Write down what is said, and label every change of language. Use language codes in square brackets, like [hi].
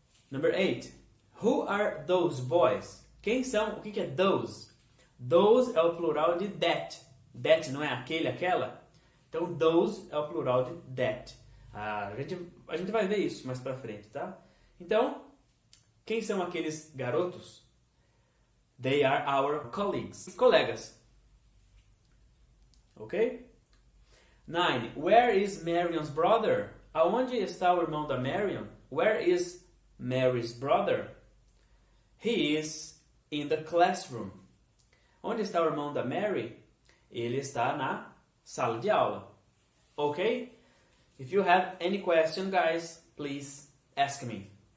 [en] Number 8. Who are those boys? [pt] Quem são? O que é [en] those? [pt] Those é o plural de that. That não é aquele, aquela? Então, those é o plural de that. A gente vai ver isso mais pra frente, tá? Então, quem são aqueles garotos? [en] They are our colleagues. Colegas. Ok? 9. Where is Marion's brother? [pt] Aonde está o irmão da Marion? [en] Where is Mary's brother? He is in the classroom. [pt] Onde está o irmão da Mary? Ele está na sala de aula. Ok? [en] If you have any question, guys, please ask me.